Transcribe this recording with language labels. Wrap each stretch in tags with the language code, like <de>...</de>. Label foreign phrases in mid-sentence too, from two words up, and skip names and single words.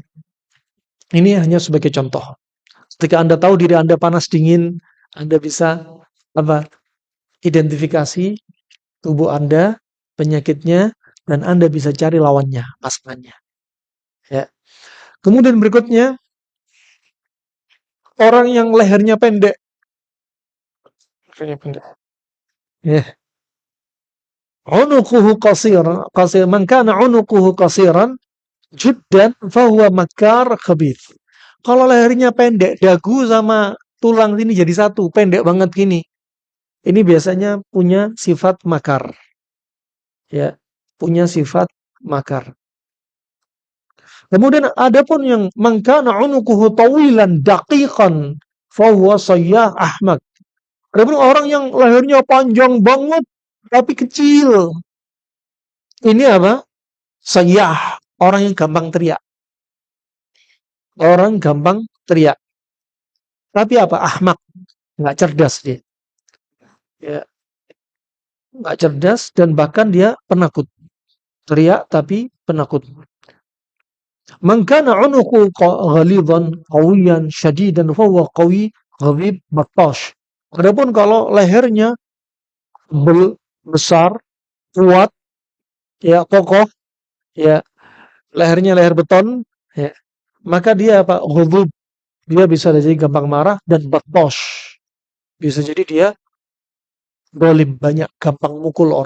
<id>Ini hanya sebagai contoh. Ketika Anda tahu diri Anda panas dingin, Anda bisa identifikasi tubuh Anda, penyakitnya, dan Anda bisa cari lawannya, pasangannya. Ya. Kemudian berikutnya, orang yang lehernya pendek. Lehernya pendek. Ya.</id> <ar>عنقه قصيرا، من كان عنقه قصيرا جدا فهو ماكر خبيث.</ar> <id>Kalau lehernya pendek, dagu sama tulang ini jadi satu, pendek banget gini. Ini biasanya punya sifat makar. Ya, punya sifat makar. Kemudian ada pun yang</id> <ar>من كان عنقه طويلا دقيقا فهو صياح أحمق.</ar> <id>Ada pun orang yang lehernya panjang banget tapi kecil. Ini apa? Sayyah, orang yang gampang teriak. Orang gampang teriak. Tapi apa? Ahmak, nggak cerdas dia. Ya, nggak cerdas dan bahkan dia penakut. Teriak tapi penakut.</id> <ar>من كان عنقه غليظا قويا شديدا فهو قوي غالب بطاش.</ar> <id>Adapun kalau lehernya besar, kuat, ya kokoh, ya lehernya leher beton, ya, maka dia apa? Ghadub. Dia bisa jadi gampang marah dan battash. Bisa jadi dia zalim, banyak gampang mukul orang.</id>